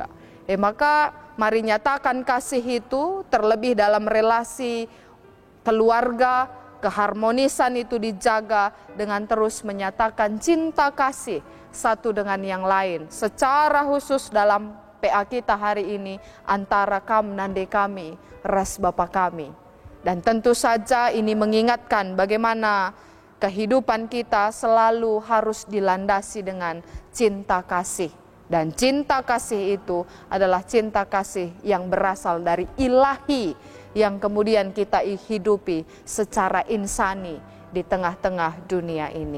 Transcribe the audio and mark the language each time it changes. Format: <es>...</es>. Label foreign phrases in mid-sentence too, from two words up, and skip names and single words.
<id>Maka mari nyatakan kasih itu terlebih dalam relasi keluarga, keharmonisan itu dijaga dengan terus menyatakan cinta kasih satu dengan yang lain. Secara khusus dalam PA kita hari ini antara</id> <btx>kam nande kami, ras bapa kami.</btx> <id>Dan tentu saja ini mengingatkan bagaimana kehidupan kita selalu harus dilandasi dengan cinta kasih. Dan cinta kasih itu adalah cinta kasih yang berasal dari ilahi, yang kemudian kita hidupi secara insani di tengah-tengah dunia ini.</id>